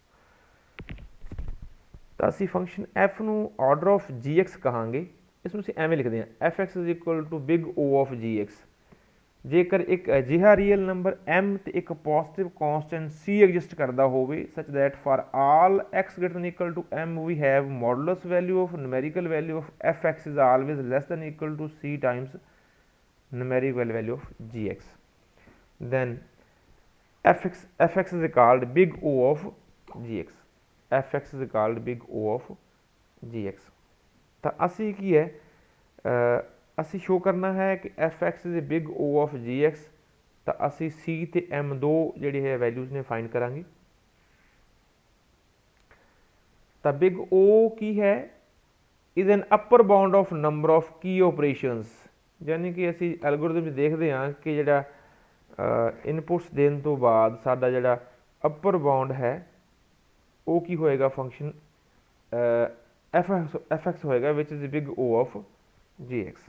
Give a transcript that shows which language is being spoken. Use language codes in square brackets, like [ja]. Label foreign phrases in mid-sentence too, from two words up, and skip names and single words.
[pa] ਤਾਂ ਅਸੀਂ ਫੰਕਸ਼ਨ f ਨੂੰ [en] order of gx [pa] ਕਹਾਂਗੇ। ਇਸ ਨੂੰ ਅਸੀਂ ਐਵੇਂ ਲਿਖਦੇ ਹਾਂ [en] f(x) is equal to big O of gx. [pa] ਜੇਕਰ ਇੱਕ ਅਜਿਹਾ [en] real number m [pa] ਤੇ ਇੱਕ [en] positive constant c ਐਗਜ਼ਿਸਟ [pa] ਕਰਦਾ ਹੋਵੇ [en] such that for all x greater than equal to m we have modulus value of numerical value of f(x) is always less than equal to c times numerical value of gx, then f(x) is called big O of gx। f(x) is called big O of gx। [pa] ਤਾਂ ਅਸੀਂ ਕੀ ਹੈ ਅਸੀਂ ਸ਼ੋ ਕਰਨਾ ਹੈ ਕਿ [en] f(x) is big O of gx। [pa] ਤਾਂ ਅਸੀਂ c ਤੇ m ਦੋ ਜਿਹੜੇ ਹੈ ਵੈਲਿਊਜ਼ ਨੇ ਫਾਈਂਡ ਕਰਾਂਗੇ। [en] ਤਾਂ big O [pa] ਕੀ ਹੈ [en] is an upper bound of number of ਕੀ ਆਪਰੇਸ਼ਨਸ। [pa] ਯਾਨੀ ਕਿ ਅਸੀਂ ਐਲਗੋਰਿਥਮ 'ਚ ਦੇਖਦੇ ਹਾਂ ਕਿ ਜਿਹੜਾ ਇਨਪੁਟਸ ਦੇਣ ਤੋਂ ਬਾਅਦ ਸਾਡਾ ਜਿਹੜਾ [en] upper bound [pa] ਹੈ ਉਹ ਕੀ ਹੋਏਗਾ ਫੰਕਸ਼ਨ f(x) ਹੋਏਗਾ [en] which is big O of gx.